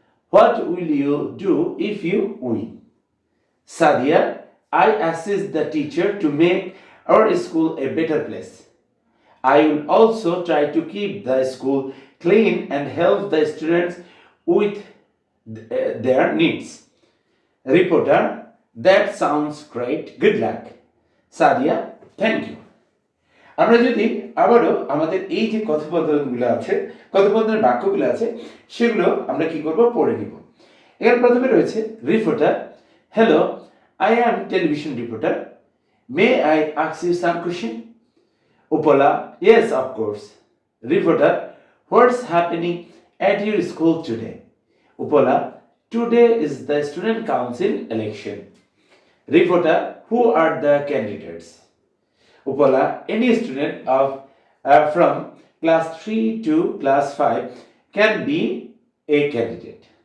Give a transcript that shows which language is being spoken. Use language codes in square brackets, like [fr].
[en] What will you do if you win? Sadia, I assist the teacher to make our school a better place. I will also try to keep the school clean and help the students with their needs. Reporter, that sounds great. Good luck. Sadia, thank you. [bn] আমরা যদি আবারও আমাদের এই যে কথোপকথনগুলো আছে, কথোপকথনের বাক্যগুলো আছে, সেগুলো আমরা কি করব, পড়ে নিব। এখানে প্রথমে রয়েছে [en] Reporter, hello I am television reporter, may I ask you some question? Upola, yes of course. Reporter, what's happening at your school today? Upola, today is the student council election. Reporter, who are the candidates? Upola, any student from class 3 to class 5 can be a candidate.